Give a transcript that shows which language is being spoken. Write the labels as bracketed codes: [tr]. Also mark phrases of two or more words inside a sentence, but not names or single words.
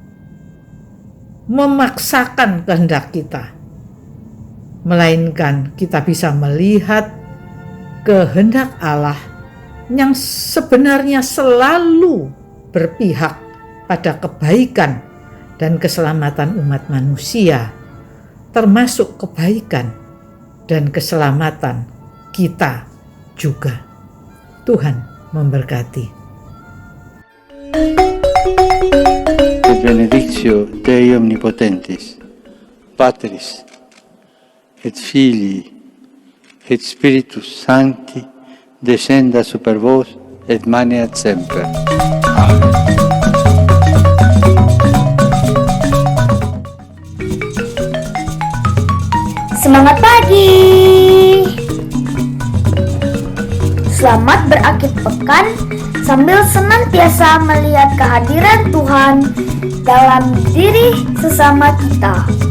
[id] memaksakan kehendak kita, melainkan kita bisa melihat kehendak Allah yang sebenarnya selalu berpihak pada kebaikan dan keselamatan umat manusia, termasuk kebaikan dan keselamatan kita juga. Tuhan memberkati. [la] Et benedictio Dei omnipotentis, Patris et Filii et Spiritus Sancti descenda super vos et maneat semper. Amen. [id] Semangat pagi! Selamat berakhir pekan sambil senantiasa melihat kehadiran Tuhan dalam diri sesama kita.